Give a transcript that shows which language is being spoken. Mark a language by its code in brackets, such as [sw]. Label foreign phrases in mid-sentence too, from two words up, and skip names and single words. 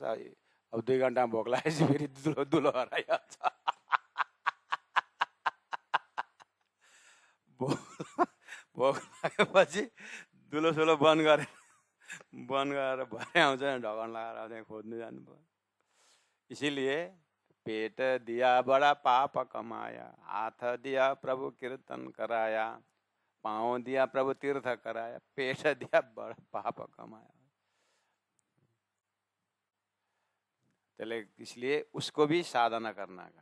[ne] अब 2 घन्टामा भोक लागेपछि फेरि दुलो हराइहाल्छ। भोक लागेपछि दुलो सुलो बन्द गरेर भरे आउँछ, ढकन लगाएर त्यहाँ खोज्नु जानु पर्यो। [hi] इसीलिए पेट दिया बड़ा पाप कमाया, हाथ दिया प्रभु कीर्तन कराया, पाँव दिया प्रभु तीर्थ कराया, पेट दिया बड़ा पाप कमाया। इसलिए उसको भी साधना करना है।